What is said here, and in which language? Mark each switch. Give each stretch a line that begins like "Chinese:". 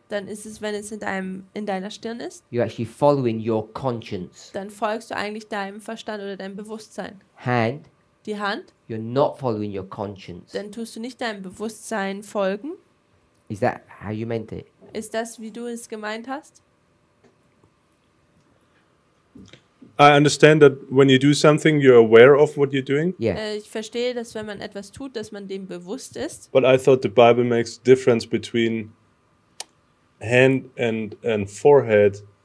German: dann ist es, wenn es in deiner Stirn ist,
English: you're actually following your conscience.
German: dann folgst du eigentlich deinem Verstand oder deinem Bewusstsein.
English: Hand,
German: Die Hand,
English: you're not following your conscience.
German: dann tust du nicht deinem Bewusstsein folgen.
English: Is that how you meant it?
German: Ist das, wie du es gemeint hast?
English: I understand that when you do something, you're aware of what you're doing. Yeah.
German: Ich verstehe, dass wenn man etwas tut, dass man dem bewusst ist.
English: But I thought the Bible makes a difference between hand and forehead